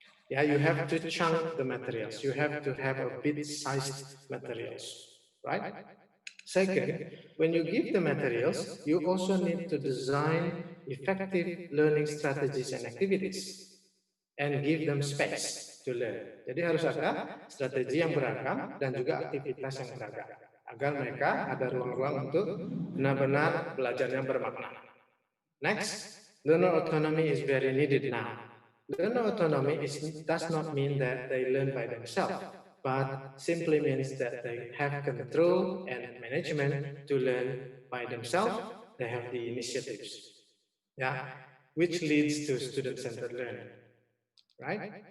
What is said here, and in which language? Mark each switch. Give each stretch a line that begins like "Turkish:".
English: Yeah, you have to chunk the materials. You have to have a bit-sized materials, right? Second, when you give the materials, you also need to design effective learning strategies and activities and give them space to learn.
Indonesian: Jadi harus ada strategi yang beragam dan juga aktivitas yang beragam agar mereka ada ruang-ruang untuk benar-benar belajar yang bermakna.
English: Next, learner autonomy is very needed now. Learner autonomy does not mean that they learn by themselves, but simply means that they have control and management to learn by themselves. They have the initiatives, yeah, which leads to student-centered learning, right?